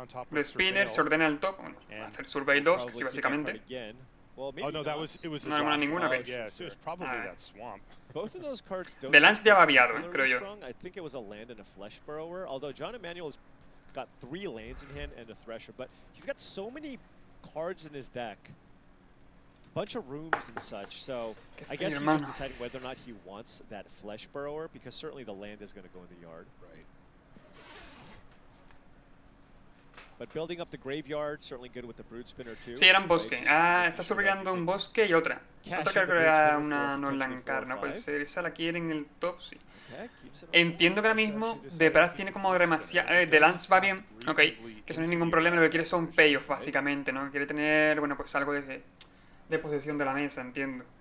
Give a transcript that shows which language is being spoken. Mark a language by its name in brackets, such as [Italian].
[Spanish] The Spinner se ordena el top. Bueno, va a hacer Survey 2, sí, básicamente. [English] Oh no, it was [Spanish] no hay ninguna. [English] Yeah, so it was probably that swamp. Both of those cards don't [Spanish] The Lance ya va aviado, creo yo. [English] I think it was a land and a Flesh Burrower, although John Emmanuel's got 3 lands in hand and a Thresher, but he's got so many cards in his deck. Bunch of rooms and such, so I guess he's just deciding whether or not he wants that Flesh Burrower, because certainly the land is going to go in the yard. Right. But building up the graveyard, certainly good with the Brood Spinner too. [Spanish] Sí, era un bosque. Ah, está surveyando un bosque y otra. Otra creo que era una non-lancar, no puede ser. Esa la quiere en el top, sí. Entiendo que ahora mismo Depras tiene como demasiado... The Lance va bien, ok, que eso no hay ningún problema. Lo que quiere son payoff, básicamente, ¿no? Quiere tener, bueno, pues algo de posesión de la mesa, entiendo.